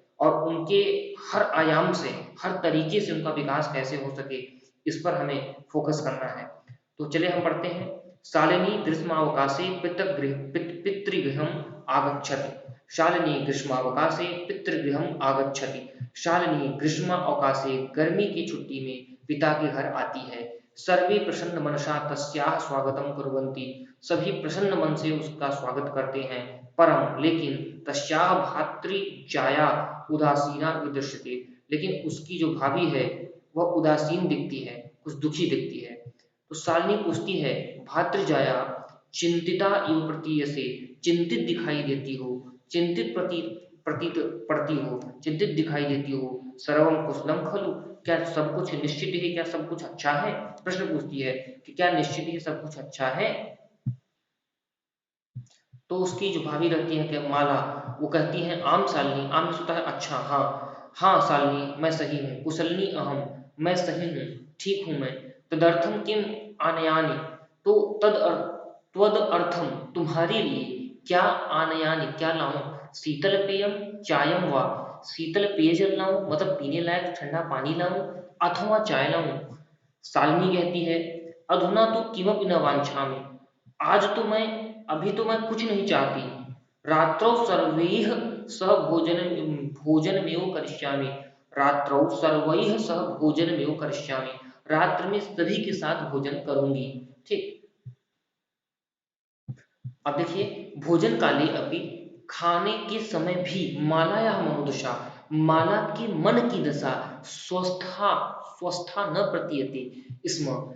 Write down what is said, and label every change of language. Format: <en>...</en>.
<hi>और उनके हर आयाम से, हर तरीके से उनका विकास कैसे हो सके, इस पर हमें फोकस करना है। तो चलिए हम पढ़ते हैं।</hi> <sa>शालिनी ग्रीष्मावकाशे पितृगृहम् आगच्छति। शालिनी ग्रीष्मावकाशे पितृगृहम् आगच्छति।</sa> <hi>शालिनी ग्रीष्मावकाशे गर्मी की छुट्टी में पिता के घर आती है।</hi> <sa>सर्वे प्रसन्न मनसा तस्याः स्वागतम कुर्वन्ति।</sa> <hi>सभी प्रसन्न मन से उसका स्वागत करते हैं।</hi> <sa>परम लेकिन तस्याः भातृजाया उदासीना विदृश्यते।</sa> <hi>लेकिन उसकी जो भाभी है वह उदासीन दिखती है, कुछ दुखी दिखती है। तो शालिनी पूछती है,</hi> <sa>भातृजाया चिंतिता इव प्रतीयसे।</sa> <hi>चिंतित दिखाई देती हो, चिंतित प्रतीत पड़ती हो, चिंतित दिखाई देती हो।</hi> <sa>सर्वम कुशलम खलु।</sa> <hi>क्या सब कुछ निश्चित है, क्या सब कुछ अच्छा है? प्रश्न पूछती है कि क्या निश्चित ही सब कुछ अच्छा है? तो उसकी जो भाभी रहती है क्या माला, वो कहती है आम शालिनी। आम में होता है अच्छा, हाँ हाँ शालिनी मैं सही हूँ।</hi> <sa>कुशलनी अहम,</sa> <hi>मैं सही हूँ, ठीक हूँ मैं।</hi> <sa>तदर्थम किम आनयानि।</sa> <hi>तो</hi> <sa>त्वद अर्थम</sa> <hi>तुम्हारे लिए क्या</hi> <sa>आनयानि</sa> <hi>क्या लाऊं।</hi> <sa>शीतल पेयम चायम वा।</sa> <hi>शीतल पेयजल लाऊं मतलब पीने लायक ठंडा पानी लाऊं अथवा चाय लाऊं। शालिनी कहती है,</hi> <sa>अधुना तो किमपि न वांछामि।</sa> <hi>आज तो मैं अभी तो मैं कुछ नहीं चाहती।</hi> <sa>रात्रौ सर्वैः सह भोजनमेव करिष्यामि। रात्रौ सर्वैः सह भोजनमेव करिष्यामि।</sa> <hi>रात्र में सभी के साथ भोजन करूंगी, ठीक। अब देखिए,</hi> <sa>भोजन काले अपि,</sa> <hi>खाने के समय भी</hi> <sa>मालायाः मनोदशा,</sa> <hi>माला के मन की दशा</hi> <sa>स्वस्था स्वस्था न प्रतीयते स्म।</sa>